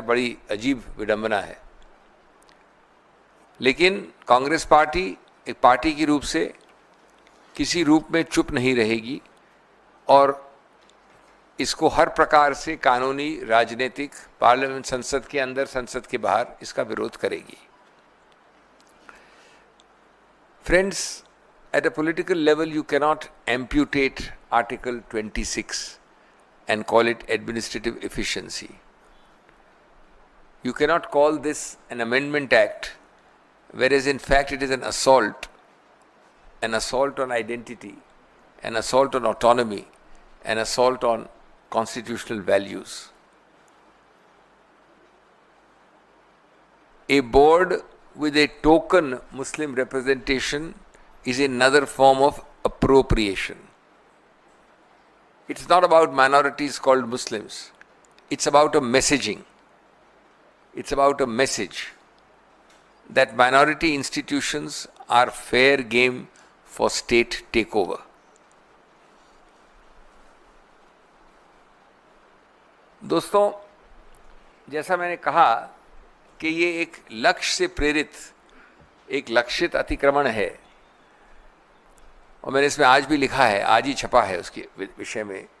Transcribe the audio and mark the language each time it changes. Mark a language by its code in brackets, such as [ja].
[hi] बड़ी अजीब विडंबना है। लेकिन कांग्रेस पार्टी एक पार्टी के रूप से किसी रूप में चुप नहीं रहेगी और इसको हर प्रकार से कानूनी, राजनीतिक, पार्लियामेंट, संसद के अंदर, संसद के बाहर इसका विरोध करेगी। [en] Friends, at a political level, you cannot amputate Article 26 and call it administrative efficiency. You cannot call this an amendment act, whereas in fact it is an assault on identity, an assault on autonomy, an assault on constitutional values. A board with a token Muslim representation is another form of appropriation. It's not about minorities called Muslims. It's about a messaging. It's about a message that minority institutions are fair game for state takeover. [hi] दोस्तों, जैसा मैंने कहा कि ये एक लक्ष्य से प्रेरित, एक लक्षित अतिक्रमण है, और मैंने इसमें आज भी लिखा है, आज ही छपा है उसके विषय में।